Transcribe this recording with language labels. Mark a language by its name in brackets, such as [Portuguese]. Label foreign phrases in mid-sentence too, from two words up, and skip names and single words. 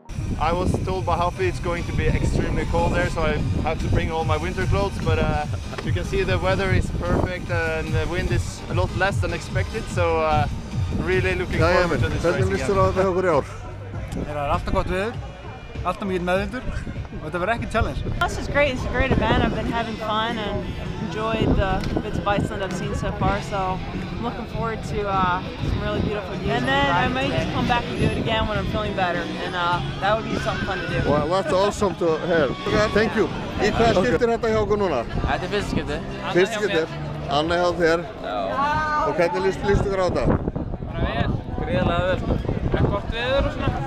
[English] I was told by Huffy it's going to be extremely cold there, so I have to bring all my winter clothes. But you can see the weather is perfect and the wind is a lot less than expected. So really looking forward to this race again. [Icelandic] Hvernig líst þér á þetta hjá okkur í ár? Það er alltaf gott veður, alltaf mikið meðvindur og þetta verður ekki challenge. [English] This is great. It's a great event. I've been having fun and enjoyed the bits of Iceland I've seen so far. So I'm looking forward to some really beautiful views. And then I may just come back and do it again when I'm feeling better, and that would be something fun to do. Well, that's awesome to hear. Thank you. [Icelandic] Í hvað skiptir þetta hjá okkur núna? Þetta er fyrsta skipti. Fyrsta skiptir. Anna hjá þér. Já. Og hvernig líst ykkur á þetta? Bara vel. Gríðarlega vel sko. Það er gott veður og svona.